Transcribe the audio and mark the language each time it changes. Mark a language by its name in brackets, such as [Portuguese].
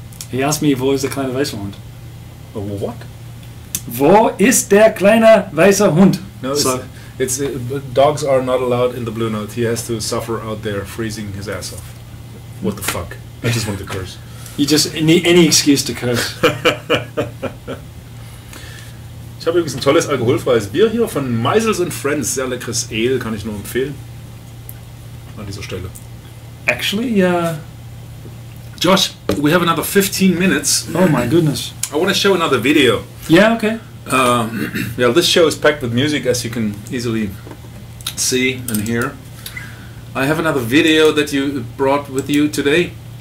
[English] He asked me, [German] wo ist der kleine weiße Hund? [English] What? [German] Wo ist der kleine weiße Hund? [English] No, it's dogs are not allowed in the Blue Note. He has to suffer out there freezing his ass off. What the fuck? I just want to curse. You just need any excuse to curse. [German] Ich habe übrigens ein tolles alkoholfreies Bier hier von Meisels and Friends. Sehr leckeres Ale, kann ich nur empfehlen. An dieser Stelle. [English] Actually, Josh, we have another 15 minutes. Oh my goodness. I want to show another video. Yeah, okay. Yeah, this show is packed with music, as you can easily see and hear. I have another video that you brought with you today.